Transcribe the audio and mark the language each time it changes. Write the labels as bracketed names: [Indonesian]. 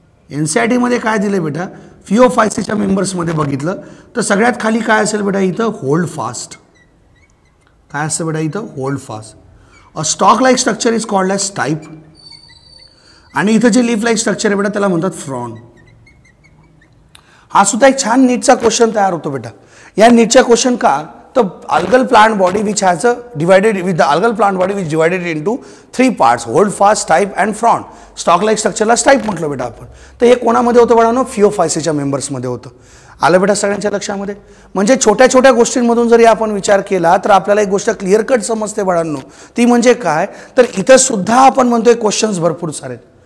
[Marathi] एनसीईआरटीमध्ये काय दिलं बेटा, फिओफायसीच्या मेंबर्समध्ये बघितलं तर सगळ्यात खाली काय असेल बेटा इथं होल्ड फास्ट. काय असतं बेटा इथं hold fast. [English] A stock like structure is called as stipe. [Marathi] आणि इथं जे लीफ लाईक स्ट्रक्चर आहे बेटा त्याला म्हणतात फ्रॉन. हा सुद्धा एक छान नीटचा क्वेश्चन तयार होतो बेटा. या नीटचा क्वेश्चन का तर [English] algal plant body which has a divided with the algal plant body which divided into 3 parts, hold fast, stipe and frond. [Marathi] Stock like स्ट्रक्चरला स्टाईप म्हटलं बेटा आपण. तर हे कोणामध्ये होतं बाळांनो? फिओफायसीच्या मेंबर्समध्ये होतं. आलं बेटा सगळ्यांच्या लक्षामध्ये? म्हणजे छोट्या छोट्या गोष्टींमधून जरी आपण विचार केला तर आपल्याला एक गोष्ट क्लिअर कट समजते बाळांनो. ती म्हणजे काय तर इथं सुद्धा आपण म्हणतोय क्वेश्चन्स भरपूर सारे.